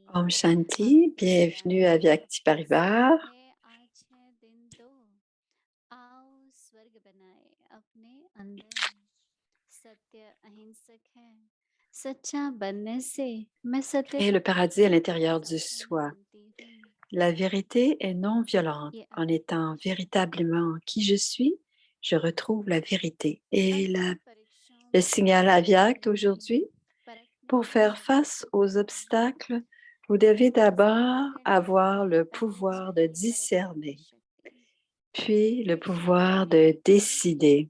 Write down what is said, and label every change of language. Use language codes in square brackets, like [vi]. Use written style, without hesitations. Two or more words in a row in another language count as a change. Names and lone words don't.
[hi] ओम शांति, [fr] bienvenue à Vyakti Parivar. [hi] आज है दिन 2 आओ स्वर्ग बनाए अपने अंदर सत्य अहिंसक है सच्चा बनने से मैं सत्य [fr] Créer le paradis à l'intérieur du [hi] संपन्न [fr] soi. [hi] बनती हूँ [fr] La vérité est non violente. [hi] ये [fr] En étant véritablement qui je suis, je retrouve la vérité. Et [hi] परीक्षाओं [fr] le [hi] में [fr] signal Avyakt aujourd'hui, pour faire face aux obstacles, vous devez d'abord avoir le pouvoir de discerner, puis le pouvoir de décider.